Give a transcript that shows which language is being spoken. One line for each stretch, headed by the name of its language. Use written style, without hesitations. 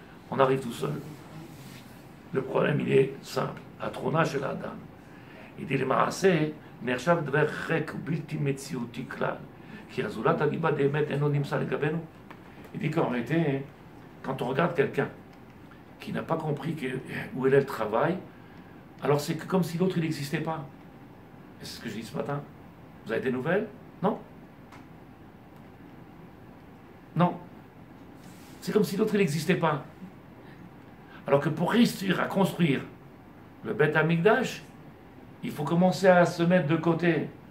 French: On arrive tout seul. Le problème il est simple. Atrona chez la dame. Il dit,
Hebrew: למעשה, נחשב דבר ריק ובלתי מציאותי כלל, כי הזולת הליבה באמת אינו נמצא לגבינו.
French: Il dit qu'en réalité, quand on regarde quelqu'un qui n'a pas compris où est le travail, alors c'est comme si l'autre il n'existait pas. Et c'est ce que je dis ce matin. Vous avez des nouvelles? Non? Non. C'est comme si l'autre il n'existait pas. Alors que pour réussir à construire le Beth Amikdash, il faut commencer à se mettre de côté.